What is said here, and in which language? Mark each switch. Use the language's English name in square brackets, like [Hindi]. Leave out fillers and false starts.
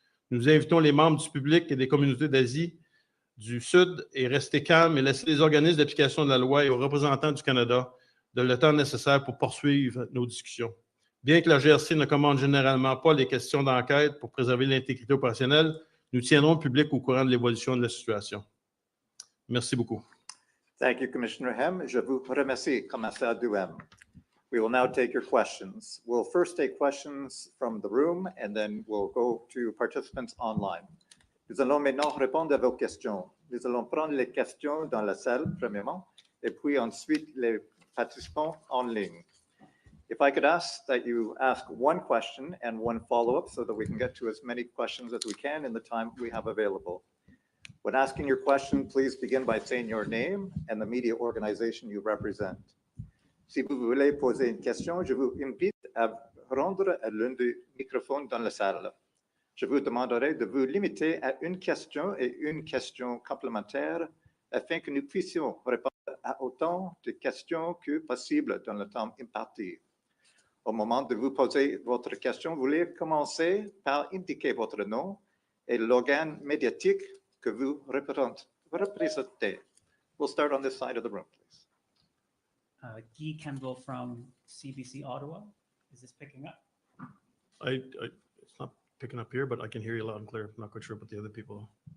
[French] Nous invitons les membres du public et des communautés d'Asie du Sud à rester calmes et laisser les organismes d'application de la loi et aux représentants du Canada le temps nécessaire pour poursuivre nos discussions. Bien que la GRC ne commande généralement pas les questions d'enquête pour préserver l'intégrité opérationnelle, nous tiendrons le public au courant de l'évolution de la situation. Merci beaucoup. [English] Thank you, Commissioner Hem. [French] Je vous remercie, Commissaire Duheme. [English] We will now take your questions. We'll first take questions from the room and then we'll go to participants online. [French] Nous allons maintenant répondre à vos questions. Nous allons prendre les questions dans la salle, premièrement, et puis ensuite les participants en ligne. [English] If I could ask that you ask one question and one follow-up so that we can get to as many questions as we can in the time we have available. When asking your question, please begin by saying your name and the media organization you represent. [French] Si vous voulez poser une question, je vous invite à rendre à l'un des microphones dans la salle. Je vous demanderai de vous limiter à une question et une question complémentaire afin que nous puissions répondre à autant de questions que possible dans le temps imparti. Au moment de vous poser votre question, vous voulez commencer par indiquer votre nom et l'organe médiatique que vous représentez. [English] We'll start on this side of the room, please. Guy Kendall from CBC Ottawa. Is this picking up? It's not picking up here, but I can hear you loud and clear. I'm not quite sure about the other people.